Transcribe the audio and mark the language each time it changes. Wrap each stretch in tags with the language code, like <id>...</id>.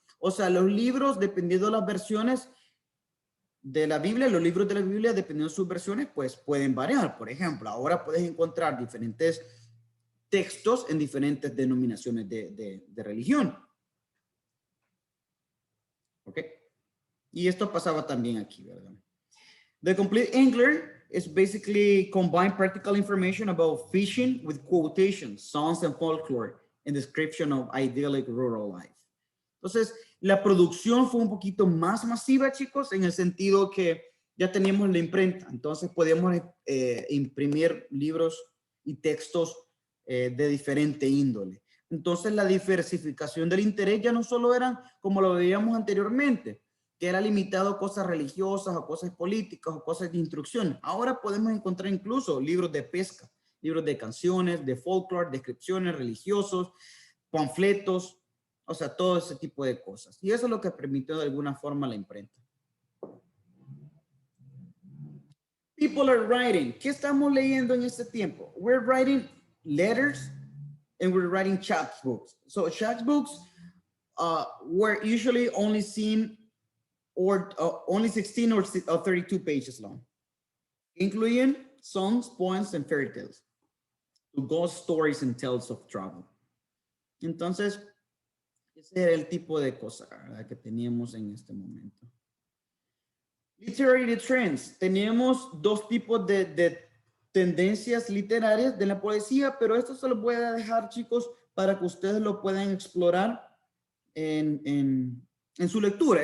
<es>O sea, los libros, dependiendo de las versiones de la Biblia, los libros de la Biblia, dependiendo de sus versiones, pues pueden variar. Por ejemplo, ahora puedes encontrar diferentes textos en diferentes denominaciones de religión. ¿Ok? Y esto pasaba también aquí, ¿verdad?</es> <en>The Complete Angler is basically combined practical information about fishing with quotations, songs and folklore, and description of idyllic rural life.</en> <es>Entonces, la producción fue un poquito más masiva, chicos, en el sentido que ya teníamos la imprenta. Entonces, podíamos imprimir libros y textos de diferente índole. Entonces, la diversificación del interés ya no solo era como lo veíamos anteriormente, que era limitado a cosas religiosas, o cosas políticas, o cosas de instrucción. Ahora podemos encontrar incluso libros de pesca, libros de canciones, de folklore, descripciones religiosos, panfletos, o sea, todo ese tipo de cosas. Y eso es lo que permitió de alguna forma la imprenta.</es> <en>People are writing.</en> <es>¿Qué estamos leyendo en este tiempo?</es> <en>We're writing letters and we're writing chapbooks. So chapbooks were usually only seen or only 16 or 32 pages long, including songs, poems, and fairy tales, ghost stories and tales of travel.</en> <es>Entonces, ese era el tipo de cosa, ¿verdad?, que teníamos en este momento.</es> <en>Literary trends.</en> <es>Tenemos dos tipos de tendencias literarias de la poesía, pero esto se lo voy a dejar, chicos, para que ustedes lo puedan explorar en su lectura.</es>